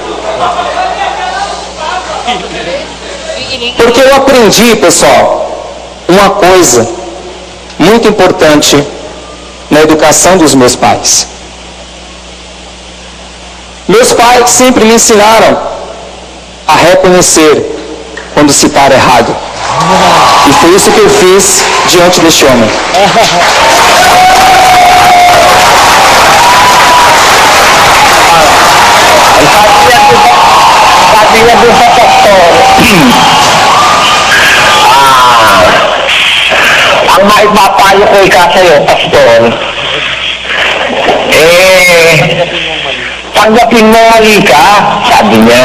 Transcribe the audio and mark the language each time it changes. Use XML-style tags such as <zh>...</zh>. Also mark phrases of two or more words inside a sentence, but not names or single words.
<pt>Porque eu aprendi, pessoal, uma coisa muito importante na educação dos meus pais. Meus pais sempre me ensinaram a reconhecer quando se está errado. E foi isso que eu fiz diante deste homem.</pt> <tl>Sabi niya doon sa pastor, ang maipapayo ko sa'yo, pastor, tanggapin mo mali ka, sabi niya.</tl>